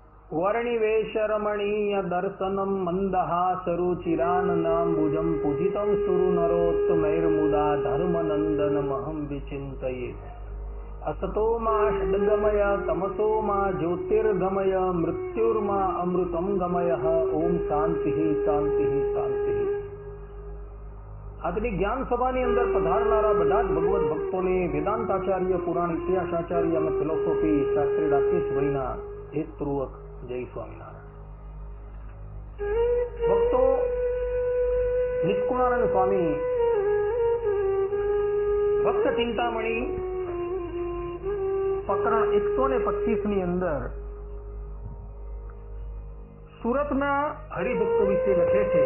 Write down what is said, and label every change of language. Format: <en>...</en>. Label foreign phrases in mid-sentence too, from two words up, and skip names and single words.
<sa>वर्णिवेशरमणीय दर्शनम मंदहासरुचिराननाम्बुजं पूजितं सुरु नरोत्तमैर्मुदा धर्मनंदनमहं विचिन्तयेत्। असतो मा षड्गमय तमसो मा ज्योतिर्गमय मृत्युर्मा अमृतं गमय। ओम शांति शांति शांति।</sa> <gu>આજની જ્ઞાન સભાની અંદર પધારનારા બધા જ ભગવત ભક્તોને વેદાંતાચાર્ય, પુરાણ ઇતિહાસાચાર્ય અને ફિલોસોફી શાસ્ત્રી રાકેશભાઈના હેતપૂર્વક જય સ્વામિનારાયણ। ભક્તો, નિષ્કુળાનંદ સ્વામી ભક્ત ચિંતામણી પ્રકરણ 125 ની અંદર સુરતના હરિભક્તો વિશે લખે છે।</gu>